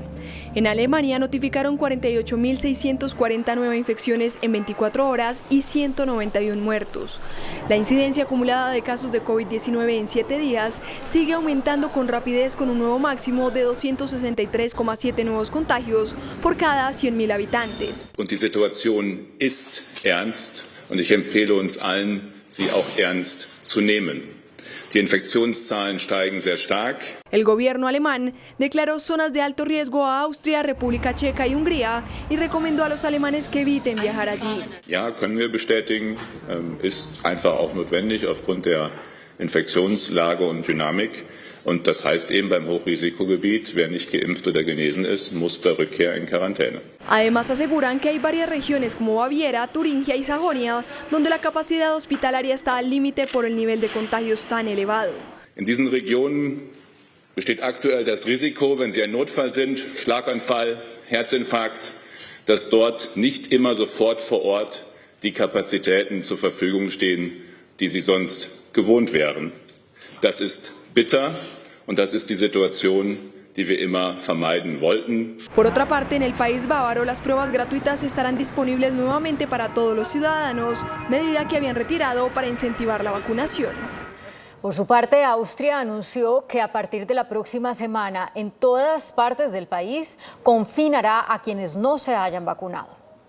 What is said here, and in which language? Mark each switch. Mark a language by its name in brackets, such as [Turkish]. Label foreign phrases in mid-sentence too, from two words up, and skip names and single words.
[Spanish] En Alemania notificaron 48.640 nuevas infecciones en 24 horas y 191 muertos. La incidencia acumulada de casos de COVID-19 en 7 días sigue aumentando con rapidez, con un nuevo máximo de 263,7 nuevos contagios por cada 100.000 habitantes. [German] Und die Situation ist ernst und ich empfehle uns allen, sie auch ernst zu nehmen. Die Infektionszahlen steigen sehr stark. [Spanish] El gobierno alemán declaró zonas de alto riesgo a Austria, República Checa y Hungría y recomendó a los alemanes que eviten viajar allí. [German] Ja, können wir bestätigen, ist einfach auch notwendig aufgrund der Infektionslage und Dynamik. Und das heißt eben beim Hochrisikogebiet, wer nicht geimpft oder genesen ist, muss bei Rückkehr in Quarantäne. [Spanish] Además aseguran que hay varias regiones como Baviera, Turingia y Sajonia, donde la capacidad hospitalaria está al límite por el nivel de contagios tan elevado. [German] In diesen Regionen besteht aktuell das Risiko, wenn Sie ein Notfall sind, Schlaganfall, Herzinfarkt, dass dort nicht immer sofort vor Ort die Kapazitäten zur Verfügung stehen, die Sie sonst gewohnt wären. Das ist bitter und das ist die Situation, die wir immer vermeiden wollten. [Spanish] Por otra parte, en el país bávaro, las pruebas gratuitas estarán disponibles nuevamente para todos los ciudadanos, medida que habían retirado para incentivar la vacunación. Por su parte, Austria anunció que a partir de la próxima semana, en todas partes del país, confinará a quienes no se hayan vacunado.